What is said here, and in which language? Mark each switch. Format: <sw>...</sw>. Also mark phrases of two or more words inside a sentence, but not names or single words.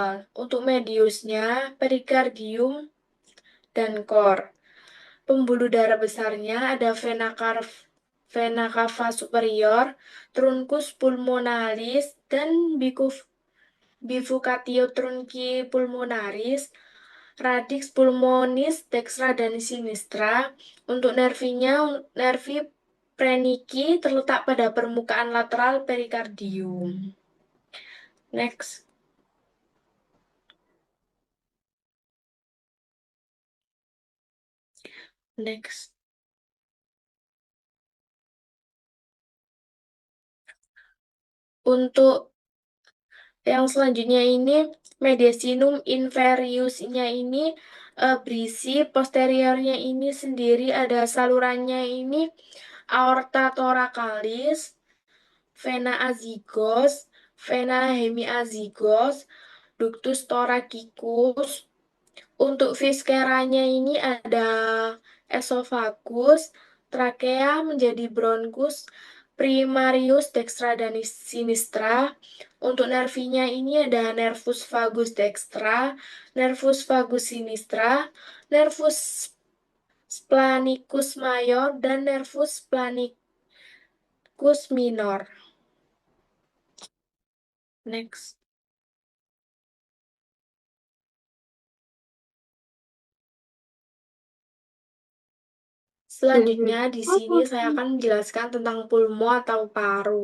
<id>Untuk mediusnya perikardium dan kor. Pembuluh darah besarnya ada vena cava superior, truncus pulmonalis, dan bifurcatio trunci pulmonaris, radix pulmonis dextra dan sinistra. Untuk nervinya, nervi preniki terletak pada permukaan lateral perikardium.</id> <en>Next. Next.</en> <id>Untuk yang selanjutnya ini mediastinum inferiusnya ini berisi posteriornya ini sendiri ada salurannya ini aorta thoracalis, vena azygos, vena hemiazygos, ductus thoracicus. Untuk visceranya ini ada esophagus, trakea menjadi bronchus primarius dextra dan sinistra. Untuk nervinya ini ada nervus vagus dextra, nervus vagus sinistra, nervus splanicus mayor, dan nervus splanicus minor. Next. Selanjutnya di sini saya akan menjelaskan tentang pulmo atau paru.</id>